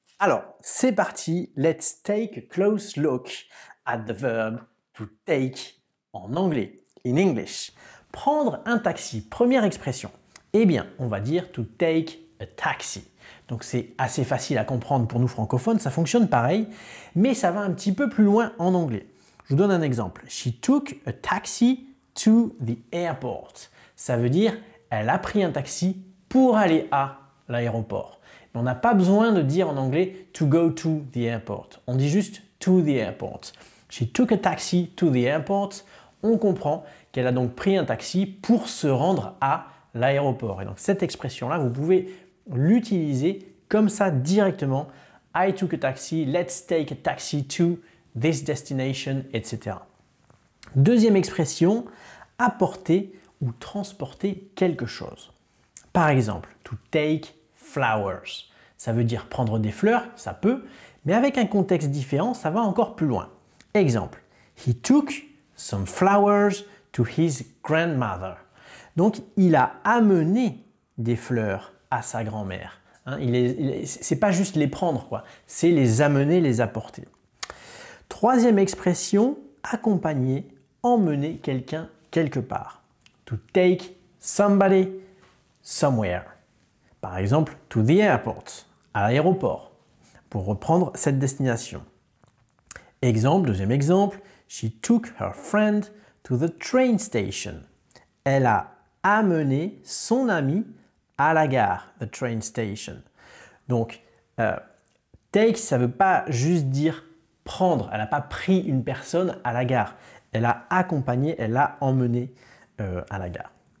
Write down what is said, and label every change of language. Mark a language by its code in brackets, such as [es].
[fr] Alors, c'est parti, [en] let's take a close look at the verb to take [fr] en anglais, [en] in English. [fr] Prendre un taxi, première expression. Eh bien, on va dire [en] to take a taxi. [fr] Donc c'est assez facile à comprendre pour nous francophones, ça fonctionne pareil, mais ça va un petit peu plus loin en anglais. Je vous donne un exemple. [en] She took a taxi to the airport. [fr] Ça veut dire, elle a pris un taxi pour aller à l'aéroport. On n'a pas besoin de dire en anglais [en] to go to the airport. [fr] On dit juste [en] to the airport. She took a taxi to the airport. [fr] On comprend qu'elle a donc pris un taxi pour se rendre à l'aéroport. Et donc cette expression-là, vous pouvez l'utiliser comme ça directement. [en] I took a taxi, let's take a taxi to this destination, etc. [fr] Deuxième expression, apporter ou transporter quelque chose. Par exemple, [en] to take flowers. [fr] Ça veut dire prendre des fleurs, ça peut, mais avec un contexte différent, ça va encore plus loin. [en] Exemple, he took some flowers to his grandmother. [fr] Donc, il a amené des fleurs à sa grand-mère. Hein, c'est pas juste les prendre, quoi. C'est les amener, les apporter. Troisième expression, accompagner, emmener quelqu'un quelque part. [en] To take somebody somewhere. [fr] Par exemple, [en] to the airport, [fr] à l'aéroport, pour reprendre cette destination. Exemple, deuxième exemple, [en] she took her friend to the train station. [fr] Elle a amené son ami à la gare, [en] the train station. [fr] Donc, take, ça ne veut pas juste dire prendre. Elle n'a pas pris une personne à la gare. Elle a accompagné, elle a emmené à la gare.